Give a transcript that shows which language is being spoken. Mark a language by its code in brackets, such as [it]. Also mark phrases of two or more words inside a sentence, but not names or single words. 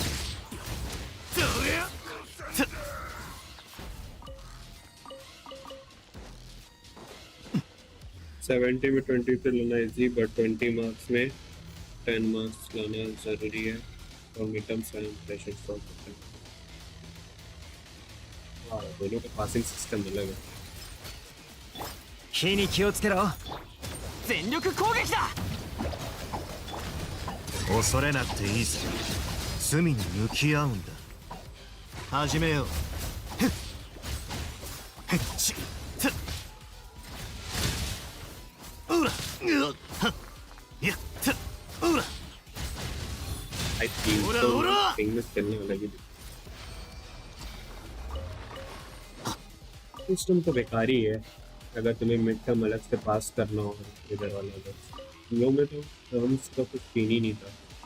[hi] 70 में 20 तो लाना इजी, बट 20 मार्क्स में 10 मार्क्स लाना जरूरी है और [en] mid term [hi] से [en] impression solve [hi] करते हैं। हाँ, दोनों का [en] passing system [hi] अलग है। [ja] 火に気をつけろ。全力攻撃だ。恐れなくていいさ。罪に向き合うんだ。始めよう。うら、いや、うら。 [en] I think so. Things [hi] चलने वाला भी सिस्टम तो बेकार ही है। अगर तुम्हें [en] mid term [hi] अलग से पास करना हो इधर वाला अलग, लोग में तो टर्म्स का कुछ सीन ही नहीं था।